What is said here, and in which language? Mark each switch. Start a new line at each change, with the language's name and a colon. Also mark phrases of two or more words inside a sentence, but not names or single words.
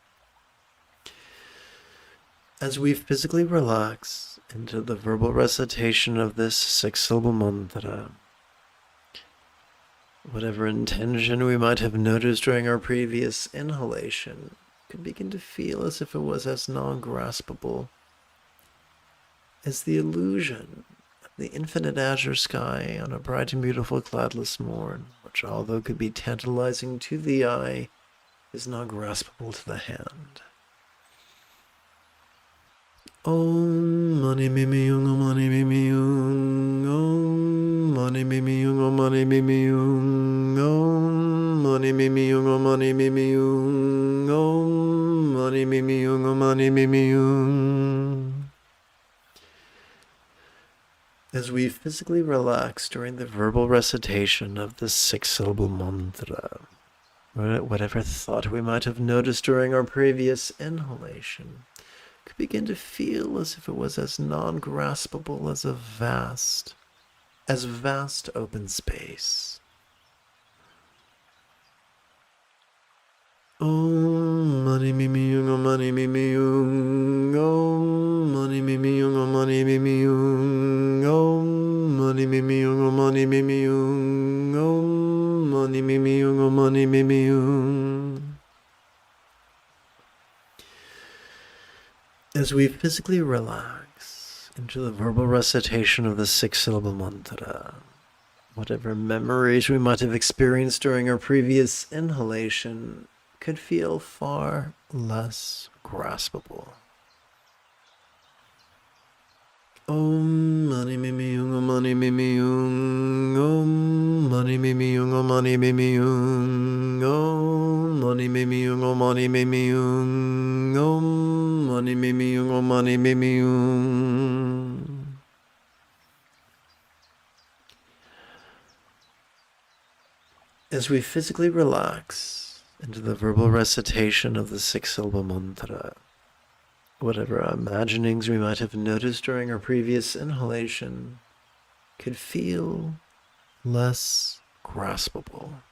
English: As we physically relax into the verbal recitation of this 6-syllable mantra, whatever intention we might have noticed during our previous inhalation could begin to feel as if it was as non-graspable as the illusion of the infinite azure sky on a bright and beautiful cloudless morn, which, although could be tantalizing to the eye, is not graspable to the hand.
Sanskrit: Om mani mimi yung, om mani mimi yung, om mani mimi yung, om mani mimi yung, om mani mimi yung, om mani mimi yung, om mani mimi yung, om mani mimi yung.
English: As we physically relax during the verbal recitation of the 6-syllable mantra, whatever thought we might have noticed during our previous inhalation could begin to feel as if it was as non-graspable as vast open space.
Sanskrit: Om mani mimi yung, om mani mimi yung, om mani mimi yung, om mani mimi yung, om mani mimi yung, om mani mimi yung, om mani mimi yung, om mani mimi yung.
English: As we physically relax into the verbal recitation of the 6-syllable mantra, whatever memories we might have experienced during our previous inhalation could feel far less graspable.
Sanskrit: Om mani mimi yung, om mani mimi yung, om mani mimi yung, om mani mimi yung, om mani mimi yung, om mani mimi yung, om mani mimi yung, om mani mimi yung.
English: As we physically relax into the verbal recitation of the 6-syllable mantra, whatever imaginings we might have noticed during our previous inhalation could feel less graspable.